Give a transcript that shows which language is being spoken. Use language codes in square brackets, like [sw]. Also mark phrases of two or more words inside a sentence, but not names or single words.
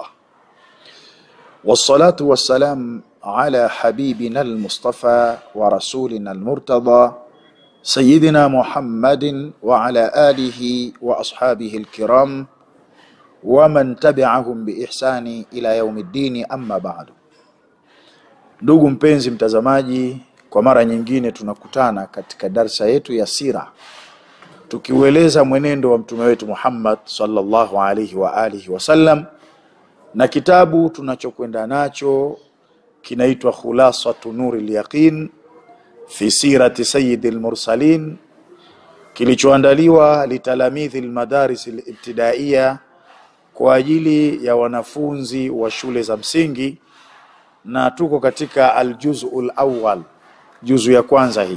[ar] والصلاة والسلام على حبيبنا المصطفى ورسولنا المرتضى سيدنا محمد وعلى آله وأصحابه الكرام ومن تبعهم بإحسان إلى يوم الدين أما بعد. [sw] Ndugu mpenzi mtazamaji, kwa mara nyingine tunakutana katika darsa yetu ya sira, tukiueleza mwenendo wa mtume wetu Muhammad [ar] صلى الله عليه وعلى آله وسلم, [sw] na kitabu tunachokwenda nacho kinaitwa Khulasatu Nuril Yaqin fi sirati sayyidil mursalin, kilichoandaliwa [ar] لتلاميذ المدارس الابتدائية, [sw] kwa ajili ya wanafunzi wa shule za msingi, na tuko katika [ar] الجزء الأول, [sw] juzu ya kwanza hii.